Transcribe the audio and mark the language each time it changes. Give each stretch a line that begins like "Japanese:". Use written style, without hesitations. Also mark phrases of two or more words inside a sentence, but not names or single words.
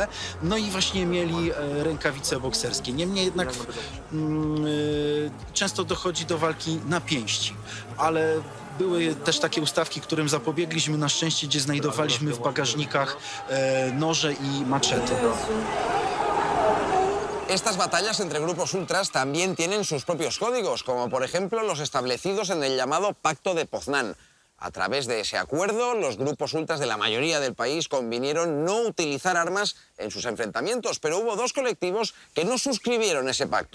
Polish: No i właśnie mieli rękawice bokserskie. Niemniej jednak często dochodzi do walki na pięści, ale były też takie ustawki, którym zapobiegliśmy na szczęście, gdzie znajdowaliśmy w bagażnikach noże i maczety.
Spanish: Estas batallas entre grupos ultras también tienen sus propios códigos, como por ejemplo los establecidos en el llamado Pacto de Poznań. A través de ese acuerdo, los grupos ultras de la mayoría del país convinieron no utilizar armas en sus enfrentamientos, pero hubo dos colectivos que no suscribieron ese pacto.